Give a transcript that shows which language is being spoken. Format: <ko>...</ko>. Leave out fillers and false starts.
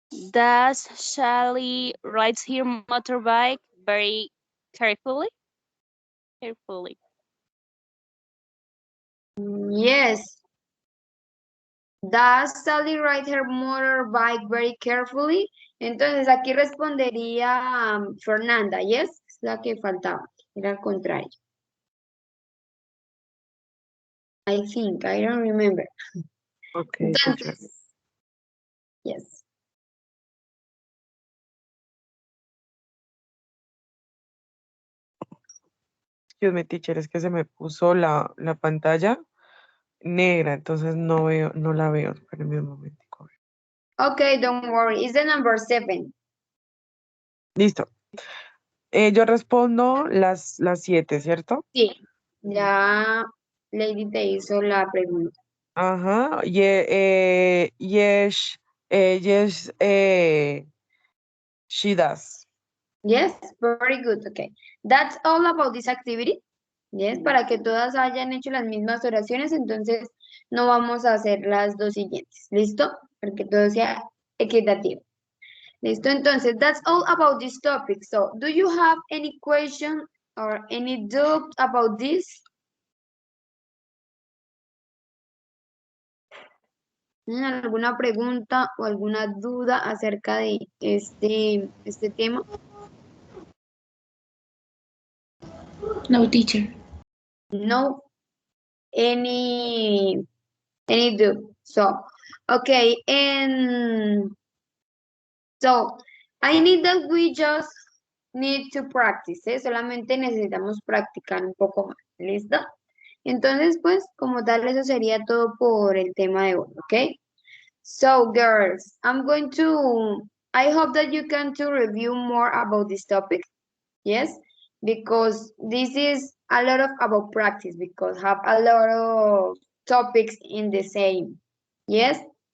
<en>Does Sally rides her motorbike very carefully? Carefully. Yes. Does Sally ride her motorbike very carefully?</en> <es>Entonces, aquí respondería Fernanda. Yes, es la que faltaba. Era al contrario.</es> <en>I think, I don't remember. Okay, teacher.</en> <es>Entonces, yes.</es> <en>Excuse me, teacher,</en> <es>es que se me puso la pantalla negra, entonces no veo, no la veo. Espérenme un momentico.</es> <en>Okay, don't worry. It's the number 7.</en> <es>Listo. Yo respondo las 7, ¿cierto? Sí. Ya Lady te hizo la pregunta.</es> <en>Ajá. Yes, yes, she does. Yes, very good. Okay. That's all about this activity.</en> <es>Yes, para que todas hayan hecho las mismas oraciones, entonces no vamos a hacer las dos siguientes. ¿Listo? Para que todo sea equitativo. ¿Listo?</es> <en>Entonces, that's all about this topic. So, do you have any question or any doubt about this?</en> <es>¿Tienen alguna pregunta o alguna duda acerca de este tema?</es> <en>No, teacher. No, any doubt. So, okay, and so I need that we just need to practice, ¿eh?</en> <es>Solamente necesitamos practicar un poco más, ¿listo? Entonces, pues, como tal, eso sería todo por el tema de hoy, ¿ok?</es> <en>So, girls, I hope that you can to review more about this topic, yes? Because this is a lot of about practice, because have a lot of topics in the same, yes?</en>